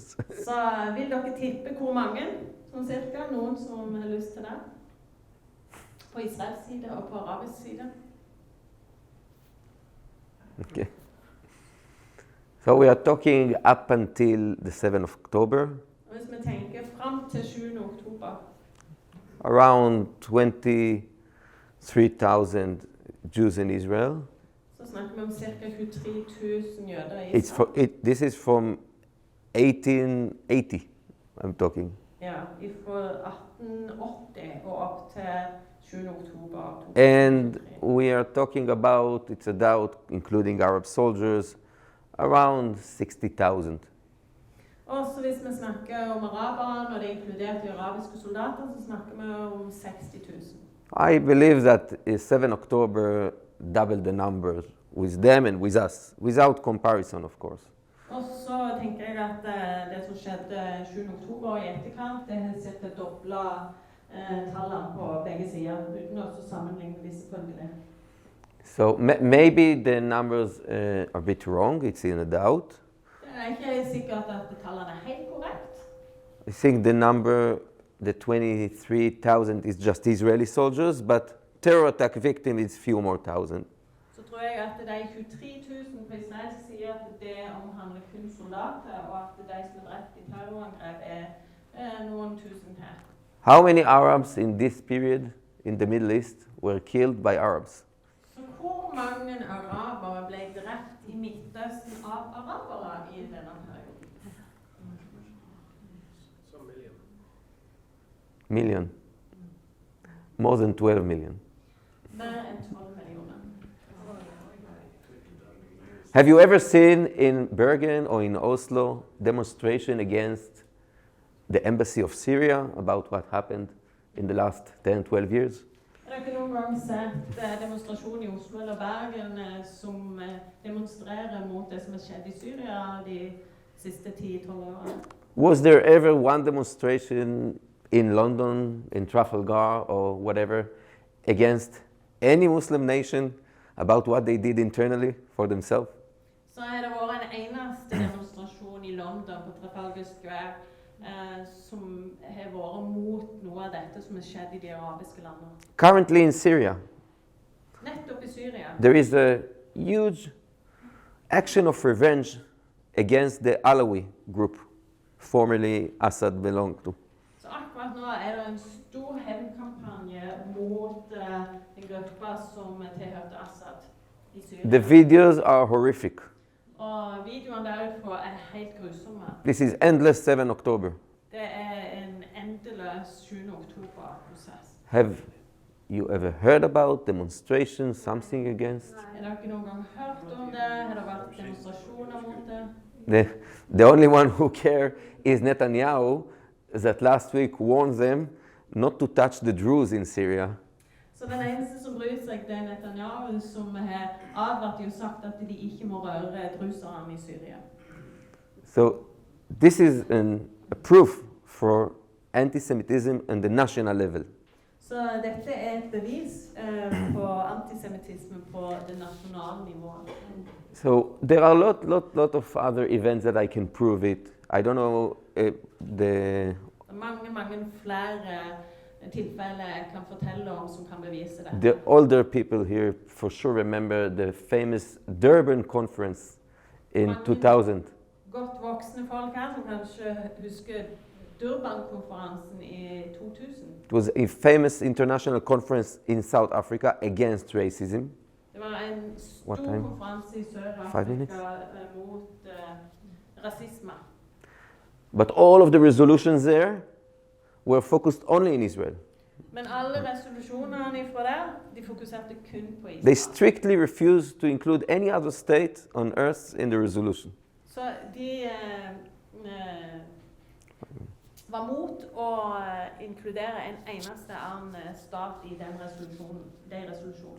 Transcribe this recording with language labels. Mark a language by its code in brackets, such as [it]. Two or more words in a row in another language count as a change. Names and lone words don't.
[no] så vil dere tippe hvor mange, sånn cirka, noen som har lyst til det? På Israels side og på arabisk side. [en] Okay. So we are talking up until the 7th of October, [no] Og hvis vi tenker frem til 7. oktober, [en] around 23,000 Jews in Israel. [no] så snakker vi om ca. 23.000 jøder i Israel. [en] This is from 1880, I'm talking. [no] Ja, fra 1880 og opp til 7. oktober. [en] And we are talking about, it's a doubt, including Arab soldiers, around 60,000. [no] Og så hvis vi snakker om araberne, og det inkludert de arabiske soldater, så snakker vi om 60.000. [en] I believe that 7 October doubled the numbers with them and with us, without comparison, of course. [no] Og så tenker jeg at det som skjedde 7. oktober i etterkant, det har sett doblet tallene på begge sider, uten å sammenligne de selvfølgelig. [en] So maybe the numbers are a bit wrong, it's in a doubt. [no] Det er ikke sikkert at tallene er helt korrekt. [en] I think the number, the 23,000 is just Israeli soldiers, but terror attack victim is few more thousand. [no] Så tror jeg at de 23.000 på israelsk side, at det omhandler kun soldater, og at de som er drept i terrorangrep er noen tusen her. [en] How many Arabs in this period in the Middle East were killed by Arabs? [no] Så hvor mange arabere ble drept i Midtøsten av arabere i denne perioden? [en] Some million. Million. More than 12 million. [no] Mer enn 12 millioner. [en] Have you ever seen in Bergen or in Oslo demonstration against the embassy of Syria about what happened in the last 10, 12 years? [no] Har dere noen gang sett demonstrasjon i Oslo eller Bergen som demonstrerer mot det som har skjedd i Syria de siste 10-12 årene? [en] Was there ever one demonstration in London, in Trafalgar or whatever, against any Muslim nation about what they did internally for themselves? [no] Så har det vært en eneste demonstrasjon i London på Trafalgar Square som har vært mot noe av dette som har skjedd i de arabiske landene. [en] Currently in Syria, [no] Nettopp i Syria. [en] there is a huge action of revenge against the Alawi group, formerly Assad belonged to. [no] Så akkurat nå er det en stor hevnkampanje mot en gruppe som tilhørte Assad i Syria. [en] The videos are horrific. [no] Og videoene derfra er helt grusomme. [en] This is endless 7 October. [no] Det er en endeløs 7. oktober-prosess. [en] Have you ever heard about demonstrations, something against? [no] Har dere noen gang hørt om det? Har det vært demonstrasjoner mot det? [en] The only one who care is Netanyahu, that last week warned them not to touch the Druze in Syria. [no] Så den eneste som bryr seg, det er Netanyahu, som har advart og sagt at de ikke må røre druserne i Syria. [en] So this is a proof for anti-Semitism on the national level. [no] Så dette er et bevis på antisemittisme på det nasjonale nivået. [en] So there are a lot of other events that I can prove it. I don't know the [no] Det er mange flere tilfeller jeg kan fortelle om som kan bevise dette. [en] the older people here for sure remember the famous Durban conference in 2000. [no] Godt voksne folk her som kanskje husker Durban-konferansen i 2000. [en] It was a famous international conference in South Africa against racism. [no] Det var en [en] What [no] stor [en] time? [no] konferanse i [en] 5 [no] Sør-Afrika [en] minutes? [no] mot rasisme. [en] But all of the resolutions there were focused only in Israel. [no] Men alle resolusjonene fra der, de fokuserte kun på [en] They [no] Israel. [en] strictly refused to include any other state on earth in the resolution. [no] Så de var mot å inkludere en eneste annen stat i de resolusjonene.